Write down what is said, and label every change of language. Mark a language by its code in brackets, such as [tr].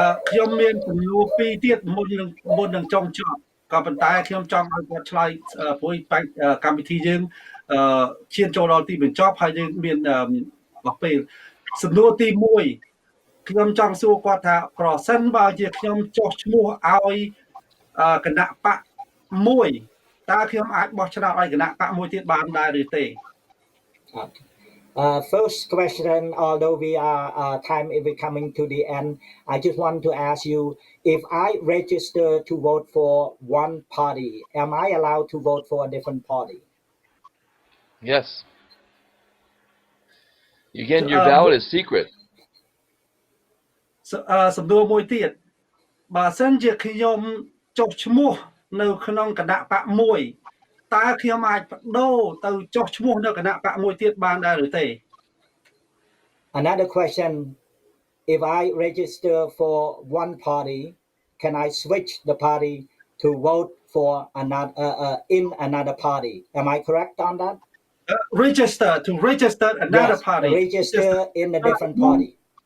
[km] ខ្ញុំមានចំនួន2ទៀតមុននឹងចុងចប់ក៏ប៉ុន្តែខ្ញុំចង់ឲ្យគាត់ឆ្លើយព្រួយកម្មវិធីយើងឈានចូលដល់ទីបញ្ចប់ហើយយើងមានអស់ពេលសំណួរទី1ខ្ញុំចង់សួរគាត់ថាប្រសិនបើជាខ្ញុំចុះឈ្មោះឲ្យគណៈបកមួយតើខ្ញុំអាចបោះឆ្នោតឲ្យគណៈបកមួយទៀតបានដែរឬទេ [en] First question, although we are time is coming to the end, I just want to ask you, if I register to vote for one party, am I allowed to vote for a different party? Yes. Again, your ballot is secret. [km] សំណួរមួយទៀតបើសិនជាខ្ញុំចុះឈ្មោះនៅក្នុងគណៈបកមួយតើខ្ញុំអាចបដូរទៅចុះឈ្មោះនៅគណៈបកមួយទៀតបានដែរឬទេ [en] Another question, if I register for one party, can I switch the party to vote for another in another party? Am I correct on that? Register another party. Register in a different party.